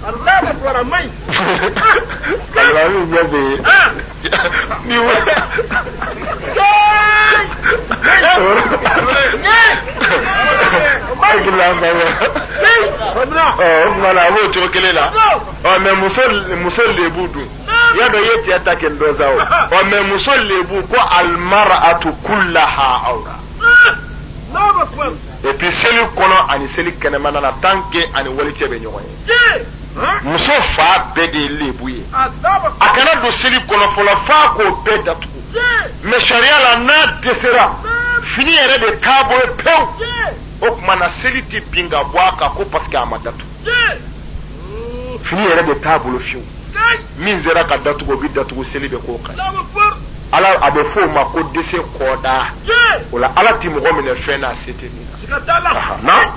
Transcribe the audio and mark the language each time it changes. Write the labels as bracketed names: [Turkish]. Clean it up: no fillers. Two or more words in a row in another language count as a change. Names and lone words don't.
[Bambara] alimami ɲɛ bɛ ye ni kumana a b'o cogo kelen la mais muso lebu dun i y'a dɔn i ye cɛ ta kɛ dɔ sa o mais muso lebu ko [Arabic] المرأة كلها عورة [French] et puis [Bambara] seli kɔnɔ ani seli kɛnɛmana na [French] tant que [Bambara] ani walicɛ bɛ ɲɔgɔn ye muso fa bɛɛ de ye lebu ye a kana don seli kɔnɔ fɔlɔ f'a k'o bɛɛ datugu mais sariya la n'a dɛsɛra fini yɛrɛ de t'a bolo pewu o tuma na seli tɛ bin ka bɔ a kan ko [French] parce que [Bambara] a ma datugu fini yɛrɛ de t'a bolo fiyewu min sera ka datugu o bɛ datugu seli bɛ k'o kan ala a bɛ fɔ o ma ko dɛsɛ kɔda o la ala ti mɔgɔ minɛ fɛn na se tɛ min na